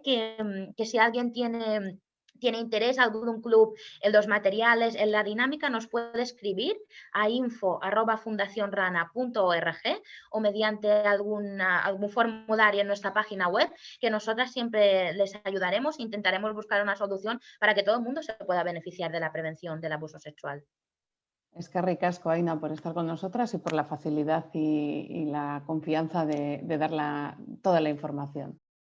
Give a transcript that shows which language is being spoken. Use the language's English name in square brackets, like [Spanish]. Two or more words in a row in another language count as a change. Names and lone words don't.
[Spanish] Que si alguien tiene interés, algún club en los materiales, en la dinámica, nos puede escribir a info@fundacionrana.org o mediante algún formulario en nuestra página web, que nosotras siempre les ayudaremos e intentaremos buscar una solución para que todo el mundo se pueda beneficiar de la prevención del abuso sexual. [Basque] Eskerrik asko, Aina, [Spanish] por estar con nosotras y por la facilidad y la confianza de dar toda la información.